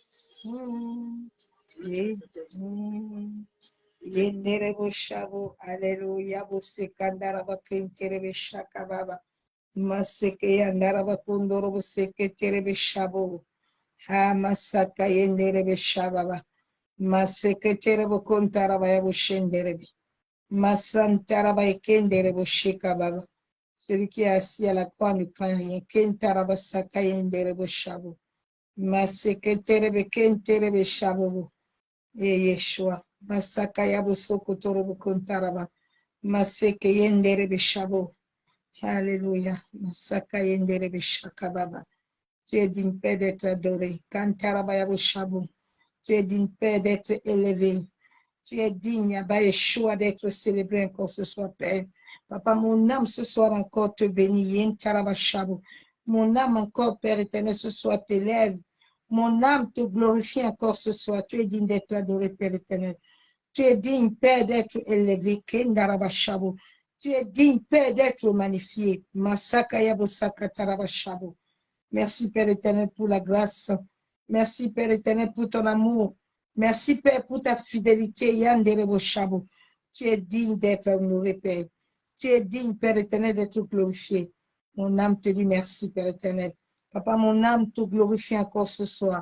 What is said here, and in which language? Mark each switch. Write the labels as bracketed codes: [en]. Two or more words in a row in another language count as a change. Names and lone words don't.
[fr] yenderebo shabo aleluya busekandaraba kenderebe shakababa maseke yandaraba kundoro busekenderebe shabo ha masaka yenderebe shababa Masekere bokontara baya bushendere bi. Masantara baya kendere boshika baba. Celui qui est assis à la croix ne craint rien. Kentara basaka yendere boshabo. Masekere bekentere beshabo. Et Yeshua. Masaka yabo sokotoro bokontara ba. Maseke yendere beshabo. Alléluia. Masaka yendere beshaka baba. Tu es digne Père d'être adoré. Kantara baya boshabo. Tu es digne Père d'être élevé. Tu es digne, Abba Yeshua, d'être célébré encore ce soir, Père. Papa, mon âme ce soir encore te bénit. Yen tarabashabo. Mon âme encore, Père éternel, ce soir t'élève. Mon âme te glorifie encore ce soir. Tu es digne d'être adoré, Père éternel. Tu es digne, Père, d'être élevé. Kendarabashabo. Tu es digne, Père, d'être magnifié. Masaka yabosaka tarabashabo. Merci, Père éternel, pour la grâce. Merci, Père éternel, pour ton amour. Merci, Père, pour ta fidélité. Yanderebo Shabo. Tu es digne d'être honoré, Père. Tu es digne, Père éternel, d'être glorifié. Mon âme te dit merci, Père éternel. Papa, mon âme te glorifie encore ce soir.